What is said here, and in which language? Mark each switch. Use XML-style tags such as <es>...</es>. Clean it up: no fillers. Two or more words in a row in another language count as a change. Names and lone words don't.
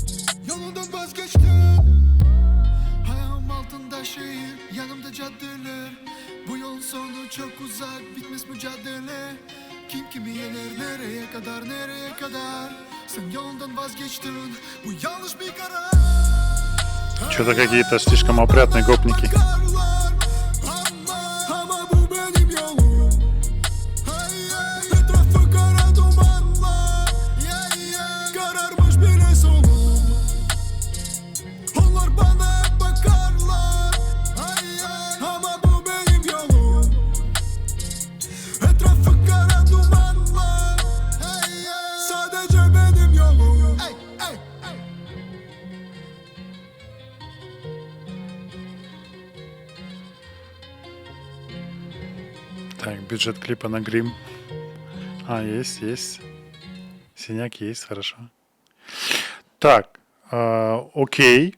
<tr>Ayağım altında şehir, yanımda caddeler. Bu yolun sonu çok uzak, bitmez mücadele. Kim kimi yener, nereye kadar? Sen yolundan vazgeçtin, bu yanlış bir karar.</tr> <ru>Что-то какие-то слишком опрятные гопники.</ru> <tr>Ama bu benim yolum. Etrafı kara dumanlar, kararmış bile solum. Onlar bana hep bakarlar ama bu benim yolum. Etrafı kara dumanlar, sadece benim yolum.</tr> <ru>Так, бюджет клипа на грим. Есть. Синяк есть, хорошо. Так, окей.</ru>